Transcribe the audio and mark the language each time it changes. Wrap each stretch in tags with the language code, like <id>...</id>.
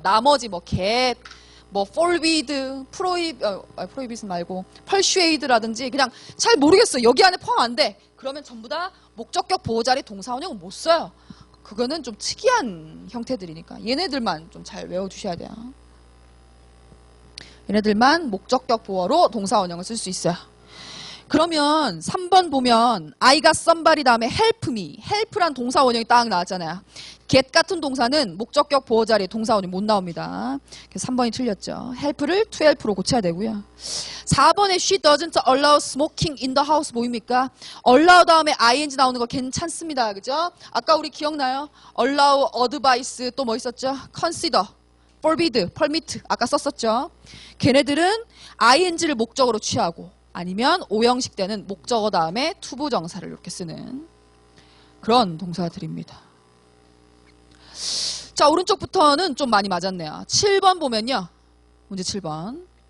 <ko>나머지 뭐 get, 뭐 forbid, prohibit 말고 persuade라든지 그냥 잘 모르겠어요. 여기 안에 포함 안 돼. 그러면 전부 다 목적격 보호자리 동사 원형은 못 써요. 그거는 좀 특이한 형태들이니까 얘네들만 좀 잘 외워주셔야 돼요. 얘네들만 목적격 보호로 동사 원형을 쓸 수 있어요. 그러면 3번 보면</ko> <en>I got somebody</en> <ko>다음에</ko> <en>help me.</en> <ko>help란 동사 원형이 딱 나왔잖아요. get 같은 동사는 목적격 보호 자리에 동사 원형이 못 나옵니다. 그래서 3번이 틀렸죠. help를 to help로 고쳐야 되고요. 4번에</ko> <en>she doesn't allow smoking in the house</en> <ko>뭐입니까? allow 다음에 ing 나오는 거 괜찮습니다. 그죠? 아까 우리 기억나요? allow, advise 또 뭐 있었죠? consider, forbid, permit 아까 썼었죠. 걔네들은 ing를 목적으로 취하고 아니면 오형식 때는 목적어 다음에 투부정사를 이렇게 쓰는 그런 동사들입니다. 자, 오른쪽부터는 좀 많이 맞았네요. 7번 보면요. 문제 7번.</ko>